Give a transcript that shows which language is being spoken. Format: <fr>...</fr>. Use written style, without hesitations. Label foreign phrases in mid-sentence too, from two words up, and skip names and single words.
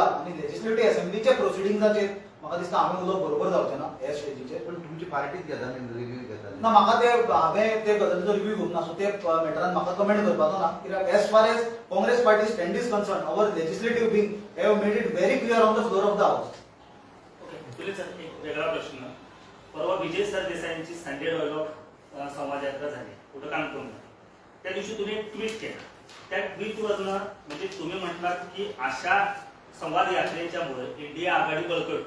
<kok>आनी</kok> <en>legislative assembly proceedings</en> <kok>म्हाका दिसता हांवें उलोवप बरोबर जावचें ना हे स्टेजीचेर.</kok> <mr>पण तुमची पार्टीच घेता रिव्यू घेता</mr> <kok>ना, म्हाका ते हांवें ते गजालीचो रिव्यू घेवंक ना, सो ते मॅटरान म्हाका कमेंट करपाचो ना.</kok> <en>कित्याक As far as Congress party stand is concerned, our legislative wing have made it very clear on the floor of the House.</en> <mr>तुले सर एक वेगळा प्रश्न. परवा विजय सरदेसाईंची</mr> <en>Sunday dialogue</en> <mr>संवाद यात्रा झाली कुठं काणकोण. त्या दिवशी तुम्ही एक ट्विट केलं. त्या ट्विटवरनं म्हणजे तुम्ही म्हटलात की अशा संवाद यात्रेच्यामुळे इंडिया आघाडी बळकटते.</mr>